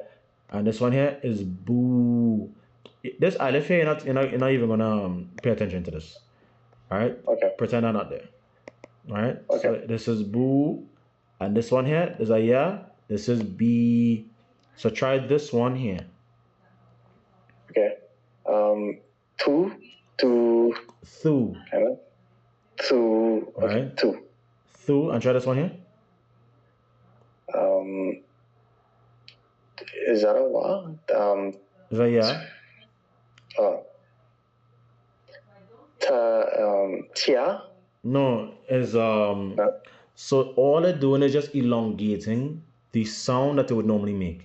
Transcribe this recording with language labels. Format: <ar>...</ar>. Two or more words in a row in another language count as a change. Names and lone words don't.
<en>and this one here is boo. This alif here, you're not even gonna pay attention to this. All right. Okay. Pretend I'm not there. All right. Okay. So this is boo, and this one here is a ya. This is b. So try this one here. Okay. Tu. Thu. Kind of. Tu. Okay. Right. Tu. Thu, and try this one here. Is that a wa? Is a ya. Tia. No, is so all they're doing is just elongating the sound that they would normally make.</en>